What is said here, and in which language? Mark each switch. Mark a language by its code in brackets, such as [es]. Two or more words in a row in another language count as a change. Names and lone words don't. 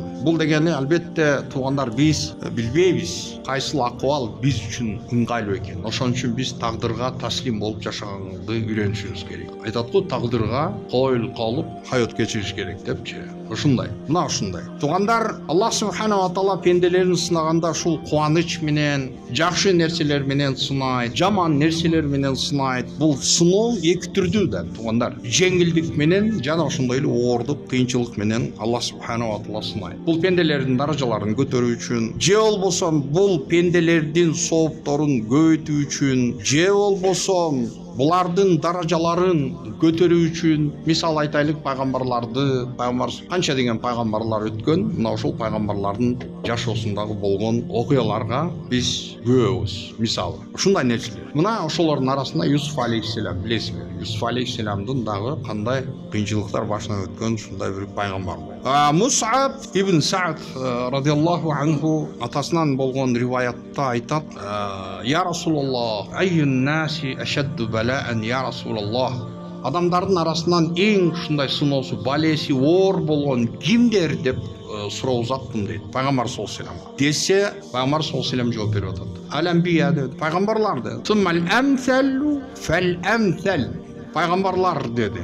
[ky] Бул дегени албетте туугандар, биз билбейбиз кайсыл акыбал биз үчүн ыңгайлуу экенин. Ошон үчүн биз тагдырга таслим болуп жашаганды үйрөнүшүбүз керек. Айтат го, тагдырга коюлуп калып хаят кечириш керек депчи. Ушундай. Мына ушундай. Туугандар, Аллах [ar] سبحانه وتعالى [ky] пенделерин сынаганда ушул кубаныч менен, жакшы нерселер менен сынайт, жаман нерселер менен сынайт. Бул сыноо эки түрдүү да, туугандар. Жеңилдик менен жана ошондой эле оордук, кыйынчылык менен Аллах [ar] سبحانه وتعالى [ky] сынайт. Бул пенделердин даражаларын көтөрүү үчүн, же болбосо бул пенделердин соопторун көбөйтүү үчүн, же болбосо булардын даражаларын көтөрүү үчүн, мисал айтайлык, пайгамбар канча деген пайгамбарлар өткөн, мына ошол пайгамбарлардын жашоосундагы болгон окуяларга биз күбөбүз. Мисалы ушундай нерселер. Мына ошолордун арасында Юсуф алейхиссалам, билесиңер. Юсуф алейхиссаламдын дагы кандай кыйынчылыктар башынан өткөн ушундай бир пайгамбар. Мус'аб ибн Саад [ar] رضي الله عنه [ky] атасынан болгон риваятта айтат: [ar] "يا رسول الله، أي الناس أشد بلاء، يا رسول الله?" [ky] адамдардын арасынан эң ушундай сыноосу балеси оор болгон кимдер деп суроо узаттым дейт пайгамбар [ar] صلى الله عليه وسلم. [ky] Десе пайгамбар [ar] صلى الله عليه وسلم [ky] жооп берип атат. Ал-анбия dedi. Пайгамбарлар dedi. [ar] ثم الأمثل فالأمثل. [ky] Пайгамбарлар dedi.